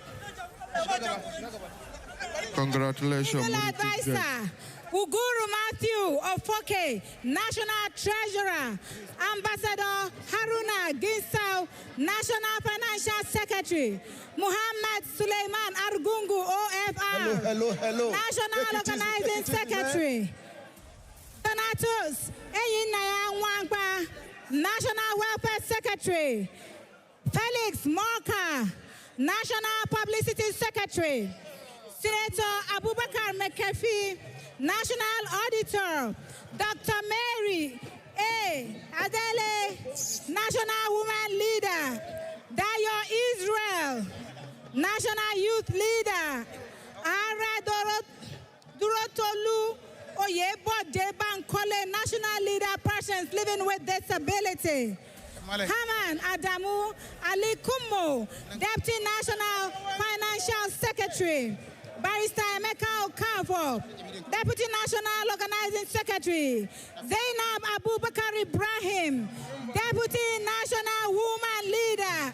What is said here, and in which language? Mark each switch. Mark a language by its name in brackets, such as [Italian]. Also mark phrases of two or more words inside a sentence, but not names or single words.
[English] Congratulations. Advisor, Uguru Matthew Ofoke, National Treasurer, Ambassador Haruna Ginsau, National Financial Secretary, Muhammad Suleiman Argungu, OFR, National Organizing Secretary, Donatus Eyinaya Nwangba, National Welfare Secretary, Felix Morka, National Publicity Secretary, Senator Abubakar McAfee, National Auditor, Dr. Mary A. Adele, National Woman Leader, Dayo Israel, National Youth Leader, Ara Durotolu Oyebo Bankole, National Leader, Persons Living with Disability. Haman Adamu Ali Kumo, Deputy National Financial Secretary. Barrister Emeka Okafo, Deputy National Organizing Secretary. Zainab Abubakar Ibrahim, Deputy National Woman Leader.